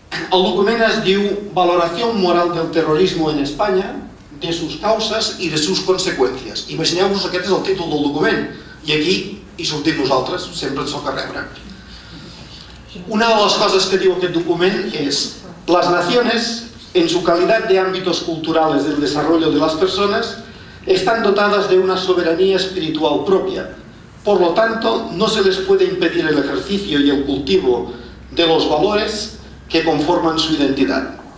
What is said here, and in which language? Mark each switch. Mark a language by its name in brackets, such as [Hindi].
[Catalan] El document es diu Valoración moral del terrorismo en España, de sus causas y de sus consecuencias. Imagineu-vos, aquest és el títol del document, i aquí hi sortim nosaltres, sempre ens toca rebre. Una de les coses que diu aquest document és: [Spanish] las naciones, en su calidad de ámbitos culturales del desarrollo de las personas, están dotadas de una soberanía espiritual propia. Por lo tanto, no se les puede impedir el ejercicio y el cultivo de los valores que conforman su identidad.